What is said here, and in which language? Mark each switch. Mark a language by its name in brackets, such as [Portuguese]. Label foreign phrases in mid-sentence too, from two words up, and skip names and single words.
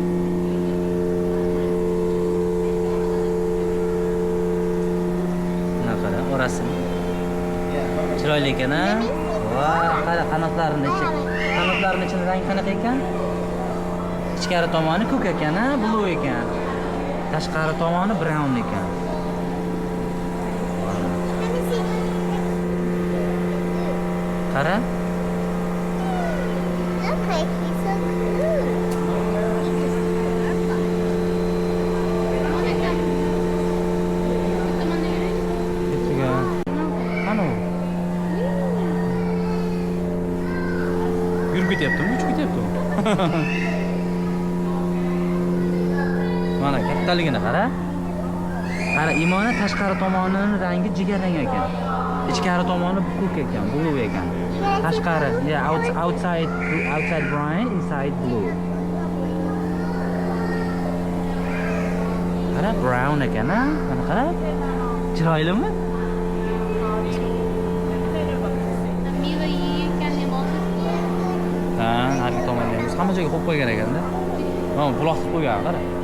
[Uzbek] Mana qara, orasini. Chiroyli ekan, ha? Voy, qara qanotlarini ichida rang qanaqa ekan? Ichkari tomoni ko'k ekan, ha? Blue ekan. Tashqari tomoni brown ekan. [English] Let me see. [Uzbek] Qara. [English] Look like he's so cool. [Uzbek] Mana kam. Bitta mana yuraylik. Ketiga. Qani u? Yurib ketyaptimi? Uchib ketyaptimi? Mana kattaligini qara. Qara, Imona tashqari tomonining rangi jigarrang ekan. Ichkari tomoni ko'k ekan, blue ekan. Tashqari, [English] yeah, outside brown, inside blue. [Uzbek] Qara, brown ekan, ha? Mana qara. Chiroylimi? Meva yeyotganini bo'lsa. Ha, narigi tomonda ham hamma joyga qo'yib qo'ygan ekanda. Mana buloq qilib qo'ygan, qara.